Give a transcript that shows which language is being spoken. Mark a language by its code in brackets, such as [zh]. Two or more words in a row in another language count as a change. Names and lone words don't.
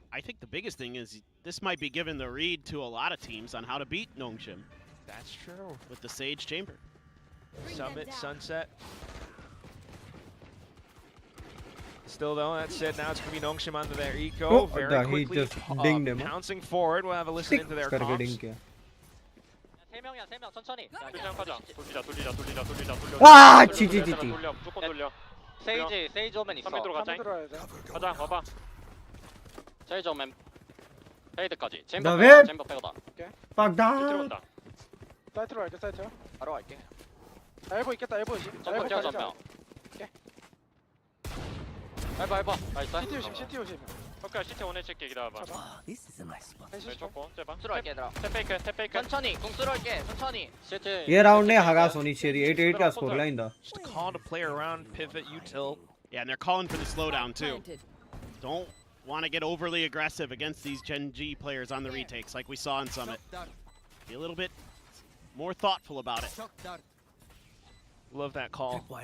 [en] I think the biggest thing is this might be giving the read to a lot of teams on how to beat Nongshim. That's true. With the Sage Chamber. Summit, Sunset. Still though, that said, now it's going to be Nongshim under their eco. Oh, very he quickly just dinged him. pouncing forward. We'll have a listen into their करके comms. [hi] ding किया. [ko] 3명이야 3명 천천히 돌자. 돌리자. 아, 지지지지. 돌려. 무조건 돌려. 세이지 오면 있어 3명 들어가자. 가자. 와봐. 세이지 오면 페이드까지 나 왜? 챔버 빼고다 빡다. 들어온다. 사이트로 갈게 사이트요. 바로 갈게 엘보 있겠다 엘보. 점프 뛰어 점프 해봐 나이스 CT 조심 CT 조심. 오케이 CT 오늘 칠게 기다려봐 왼쪽 제발 쓸어갈게 얘들아 탭 페이크 천천히 공 쓸어갈게 천천히 CT [hi] ये राउंड ने हगास होनी चाहिए 8-8 का स्कोर लाइन था. [en] Just a call to play around pivot util. Yeah, and they're calling for the slowdown too. Don't want to get overly aggressive against these Gen G players on the retakes like we saw in Summit. Be a little bit more thoughtful about it. Love that call.